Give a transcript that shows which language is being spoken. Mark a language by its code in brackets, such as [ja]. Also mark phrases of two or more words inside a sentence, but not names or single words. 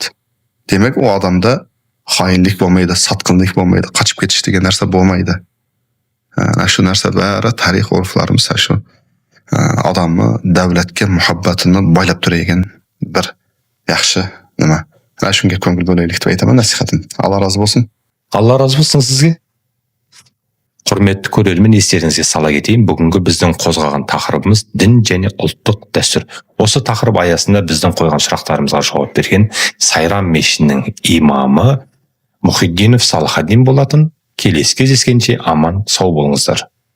[uz] Demak, u odamda xoinlik bo'lmaydi, sotqinlik bo'lmaydi, qochib ketish degan narsa bo'lmaydi. Shu narsalar tarix urflarimiz shu odamni davlatga muhabbatini boylab turadigan bir yaxshi nima. Mana shunga ko'ngil bo'laylik deb aytaman nasihatim. Alloh rozi bo'lsin. Alloh rozi bo'lsin sizga. [kk] Құрметті көрермен, естеріңізге сала кетейін, бүгінгі біздің қозғаған тақырыбымыз дін және ұлттық дәстүр. Осы тақырып аясында біздің қойған сұрақтарымызға жауап берген Сайрам мешітінің имамы Мұхиддинов Салахаддин болатын. Келесі кездескенше аман сау болыңыздар.